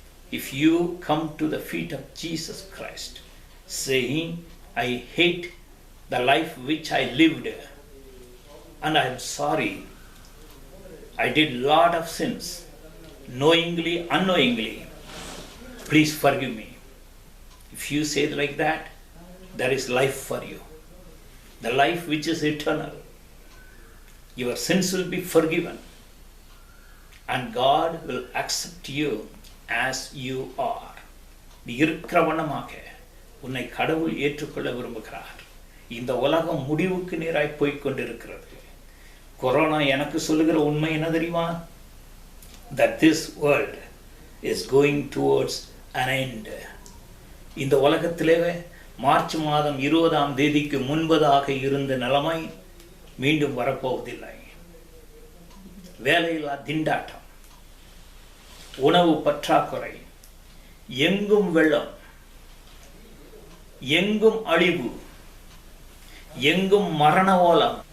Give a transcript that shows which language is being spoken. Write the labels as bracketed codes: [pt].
[en] If you come to the feet of Jesus Christ, saying, I hate the life which I lived, and I am sorry, I did a lot of sins, knowingly, unknowingly, please forgive me. If you say it like that, there is life for you. The life which is eternal. Your sins will be forgiven. And God will accept you as you are. [ta] நீ இருக்கிறவனமாக உன்னை கடவுள் ஏற்றுக்கொள்ள விரும்புகிறார். இந்த உலகம் முடிவுக்கு நேராய் போய்கொண்டிருக்கிறது. Corona எனக்கு சொல்லுகிற உண்மை என்ன தெரியுமா? [en] That this world is going towards an end. [ta] இந்த உலகத்திலே மார்ச் மாதம் 20ஆம் தேதிக்கு முன்பதாக இருந்த நிலைமை மீண்டும் வரப்போவதில்லை. வேலையில்லா திண்டாட்டம், உணவு பற்றாக்குறை, எங்கும் வெள்ளம், எங்கும் அழிவு, எங்கும் மரண ஓலம்.